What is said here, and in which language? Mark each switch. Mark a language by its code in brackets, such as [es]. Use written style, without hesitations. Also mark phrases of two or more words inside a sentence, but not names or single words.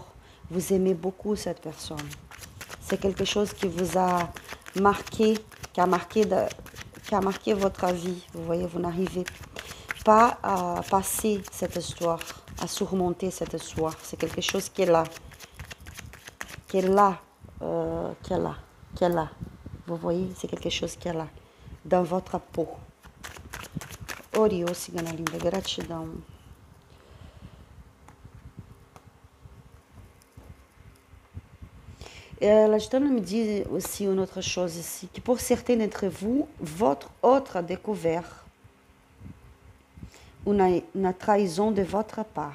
[fr] Vous aimez beaucoup cette personne. C'est quelque chose qui vous a marqué, qui a marqué votre vie. Vous voyez, vous n'arrivez pas à passer cette histoire, à surmonter cette histoire. C'est quelque chose qui est là, qui est là, qui est là, qui est là. Vous voyez, c'est quelque chose qui est là, dans votre peau. [pt] Oriô, cigana linda, gratidão. [fr] La Gitane me dit aussi une autre chose ici, que pour certains d'entre vous, votre autre a découvert une trahison de votre part.